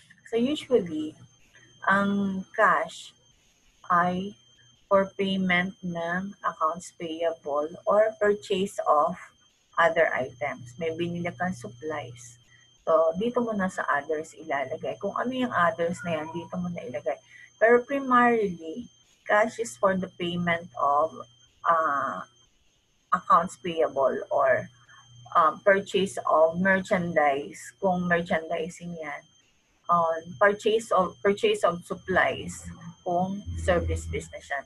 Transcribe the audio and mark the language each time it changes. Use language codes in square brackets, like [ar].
[en] So, usually, ang cash ay for payment ng accounts payable or purchase of other items. [tl] May binili kang supplies. So, dito mo na sa others ilalagay. Kung ano yung others na yan, dito mo na ilagay. [en] Pero primarily, cash is for the payment of accounts payable or purchase of merchandise. Kung merchandising yan, purchase of supplies kung service business yan.